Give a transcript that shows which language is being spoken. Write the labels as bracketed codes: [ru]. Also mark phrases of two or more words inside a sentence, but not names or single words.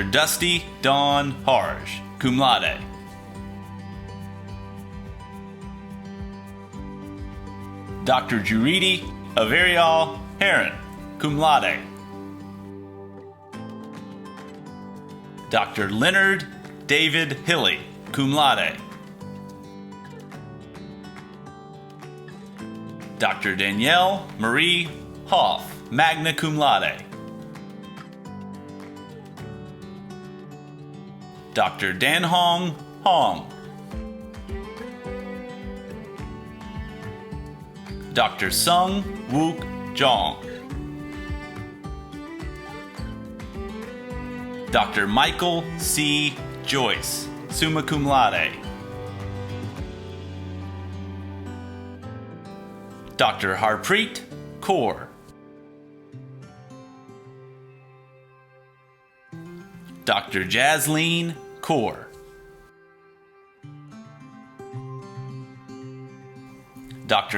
[en] Dusty Dawn Harj, [la] cum laude. [en] Dr. Juridi Averial Heron, [la] cum laude. [en] Dr. Leonard David Hilly, [la] cum laude. [en] Dr. Danielle Marie Hoff, [la] magna cum laude. [en] Dr. Danhong Hong. Dr. Sung Wook Jong. Dr. Michael C. Joyce, [la] summa cum laude. [en] Dr. Harpreet Kaur. Dr. Jasleen Kaur. Dr.